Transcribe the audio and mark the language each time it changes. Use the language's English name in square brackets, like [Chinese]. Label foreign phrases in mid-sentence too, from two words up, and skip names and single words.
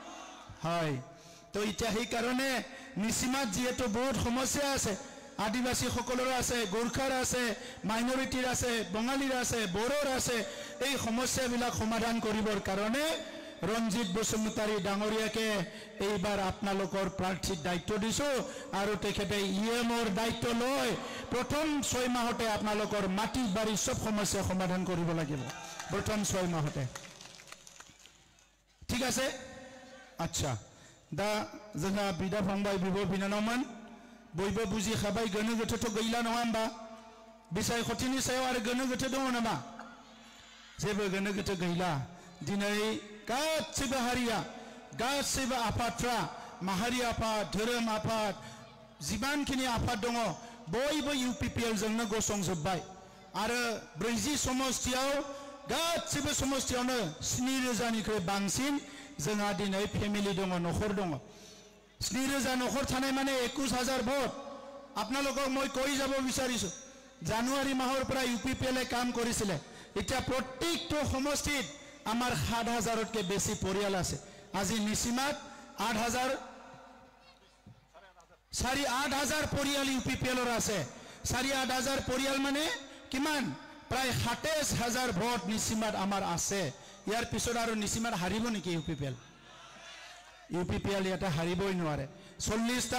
[Assamese] হয় তো এতিয়া সেই কাৰণে নিসীমাত যেহেতু বহুত সমস্যা আছে আদিবাসী সকলৰ আছে গোৰ্খাৰ আছে মাইনৰিটিৰ আছে বঙালীৰ আছে বড়োৰ আছে এই সমস্যাবিলাক সমাধান কৰিবৰ কাৰণে ৰঞ্জিত বসুমতাৰী ডাঙৰীয়াকে এইবাৰ আপোনালোকৰ প্ৰাৰ্থীৰ দায়িত্ব দিছো আৰু তেখেতে ইএমৰ দায়িত্ব লৈ প্ৰথম 6 মাহতে আপোনালোকৰ মাটি বাৰী সব সমস্যা সমাধান কৰিব লাগিব প্ৰথম 6 মাহতে ঠিক আছে আচ্ছা [Bodo] दा जोंहा बिदा फंबाय बिब' बिनानावमोन बयबो बुजि खाबाय गोनो गोथोथ' गैला नङा होमबा बिसायख'थिनि सायाव आरो गोनो गोथो दङ नामा जेबो गोनो गोथो गैला दिनै गासैबो हारिया गासैबो आफादफ्रा माहारि आफाद धोरोम आफाद जिमानखिनि आफाद दङ बयबो इउपिपिएल जोंनो गसंजोबबाय आरो 40 समष्टियाव गासैबो समष्टियावनो 7,000 निख्रुइ बांसिन जोंहा दिनै फेमिलि दङ नखर दङ 7,000 नखर थानाय माने 21,000 भोट [Assamese] আপোনালোকক মই কৈ যাব বিচাৰিছো জানুৱাৰী মাহৰ পৰা ইউপিপিএলে কাম কৰিছিলে এতিয়া প্ৰত্যেকটো সমষ্টিত আমাৰ 7,000তকৈ বেছি পৰিয়াল আছে আজি নিসীমাত 8,000 8,000 পৰিয়াল ইউপিপিএলৰ আছে 8,000 পৰিয়াল মানে কিমান প্ৰায় 27,000 ভোট নিসীমাত আমাৰ আছে ইয়াৰ পিছত আৰু নিসীমাত হাৰিব নেকি ইউপিপিএল ইয়াতে হাৰিবই নোৱাৰে 40টা